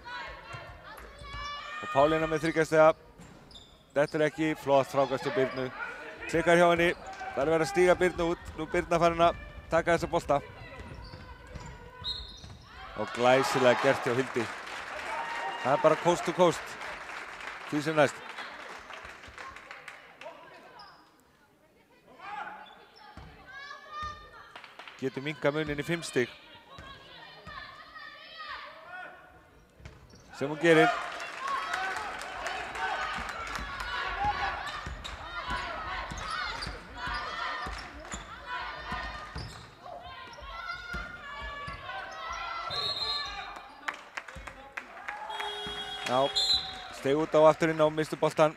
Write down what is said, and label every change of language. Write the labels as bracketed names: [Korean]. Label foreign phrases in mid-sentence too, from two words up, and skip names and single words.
[Icelandic] Og Pálína með 3 stiga. Þetta er ekki flott frákast á Birnu. Klikkar hjá henni, það er verið að stíga Birnu út. Nú Birna farin að taka þessa bolta. Og glæsilega gert hjá Hildi. Það er bara [English] coast to coast. [Icelandic] Því sem næst. Getur minkað munin í 5 stig. Sem hún gerir. Já, steg út á aftur inn á, mistu boltan.